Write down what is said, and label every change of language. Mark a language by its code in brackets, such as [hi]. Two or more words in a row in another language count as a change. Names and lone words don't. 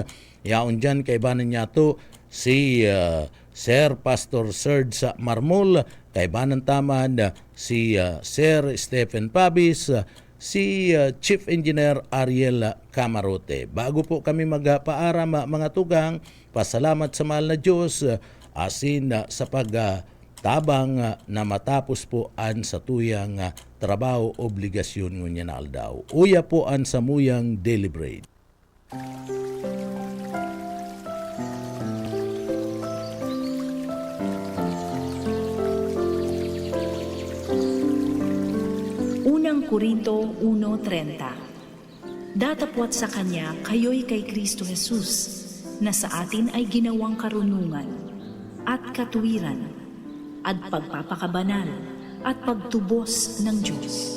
[bik] Yaon dyan, kaibanan niya to si Sir Pastor Serge sa Marmol, kaibanan taman si Sir Stephen Pabis, si Chief Engineer Ariel Camarote. Bago po kami magpaaram mga tugang, pasalamat sa mahal na Diyos asin sa tabang na matapos po an sa tuyang trabaho obligasyon ngunya na aldaw. Uya po an samuyang deliberate. [tl] Unang Korinto 1:30. Datapwat sa Kanya kayo'y kay Kristo Jesus, na sa atin ay ginawang karunungan at katuwiran at pagpapakabanal at pagtubos ng Diyos.